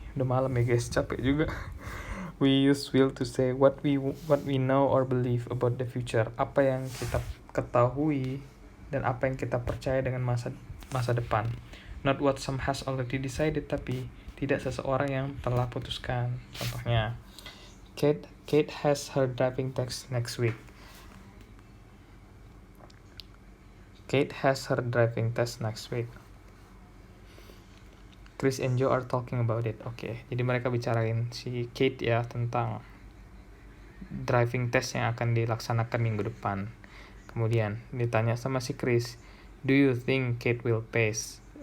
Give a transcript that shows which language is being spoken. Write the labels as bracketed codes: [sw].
[id] Udah malam ya guys, capek juga. [en] We use will to say what we know or believe about the future. [id] Apa yang kita ketahui dan apa yang kita percaya dengan masa depan. [en] Not what some has already decided, [id] tapi tidak seseorang yang telah putuskan. Contohnya, [en] Kate has her driving test next week. Kate has her driving test next week. Chris and Joe are talking about it. [id] Oke, jadi mereka bicarain si Kate ya tentang driving test yang akan dilaksanakan minggu depan. Kemudian ditanya sama si Chris, [en] do you think Kate will pass?